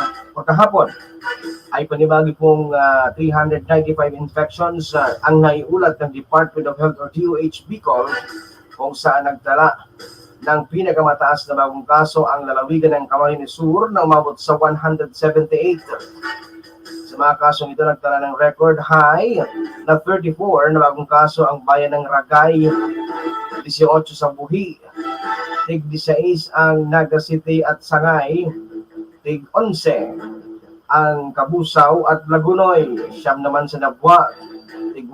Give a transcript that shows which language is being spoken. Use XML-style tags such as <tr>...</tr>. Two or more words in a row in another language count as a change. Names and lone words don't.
<tl>Pagkahapon ay panibagong pong 395 infections ang naiulat ng Department of Health or DOH Bicol, kung saan nagtala ng pinakamataas na bagong kaso ang lalawigan ng Camarines Sur na umabot sa 178. Sa mga kasong ito, nagtala ng</tl> <en>record high</en> <tl>na 34 na bagong kaso ang bayan ng Ragay, 18 sa Buhi, tig 16 ang Naga City at Sangay, tig 11 ang Kabusaw at Lagunoy, 9 naman sa Nabwa, tig</tl>